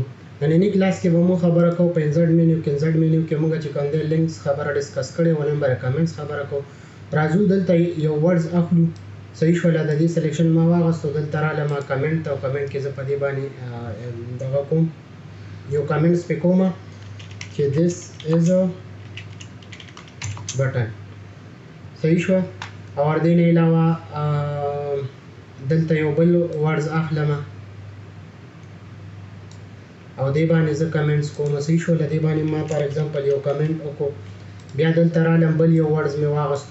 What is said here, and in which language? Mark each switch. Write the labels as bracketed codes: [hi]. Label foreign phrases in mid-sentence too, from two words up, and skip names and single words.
[ps] نننی کلاس کې به مو خبره کوو په [en] insert menu [ps] کې. [en] insert menu [ps] کې موږ چې کوم دی لینکس خبره ډسکس کړې و، نن به کمنټس خبره کوو. راځو دلته یو ورډز اخلو. صحیح شوله، د دې سلیکشن ما واغستو، دلته رالم کمنټ او کمنټ کې زه په دې باندې دغه کوم یو کمنټس پې کوم چې [en] this is a button. [ps] صحیح شوه. او دې نه علاوه دلته یو بل ورډز اخلم او دې باندې زه کمنټس کوم. صحیح شوله. دې باندې ما [en] for example [ps] یو کمنټ وکړو، بیا دلته رالم بل یو ورډز مې واغستو.